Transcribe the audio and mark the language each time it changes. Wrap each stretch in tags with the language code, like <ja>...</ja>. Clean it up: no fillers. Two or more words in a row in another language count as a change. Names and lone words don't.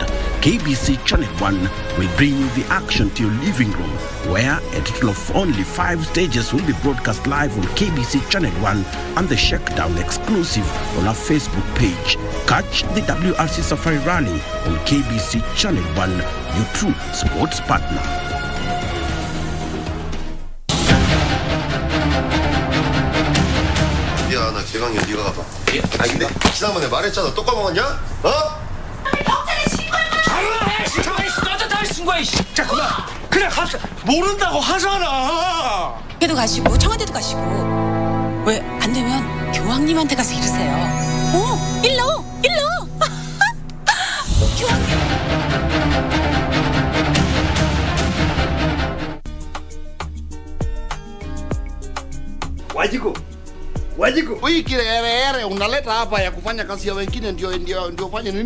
<en>KBC Channel 1 will bring you the action to your living room, where a total of only 5 stages will be broadcast live on KBC Channel 1 and the Shakedown exclusive on our Facebook page. Catch the WRC Safari Rally on KBC Channel 1, your true sports partner.</en> <ko>야, 나 개강이 네가 가봐. 아, 근데 지난번에 말했잖아. 또 까먹었냐? 어? 자, 그냥 갑시다. 모른다고 하잖아. 걔도 가시고 청와대도 가시고 왜 안 되면 교황님한테 가서 이러세요. 일로.</ko> <sw>Wajiku. Hii kirere unaleta hapa ya kufanya kazi ya wengine ndio fanye nini?</sw>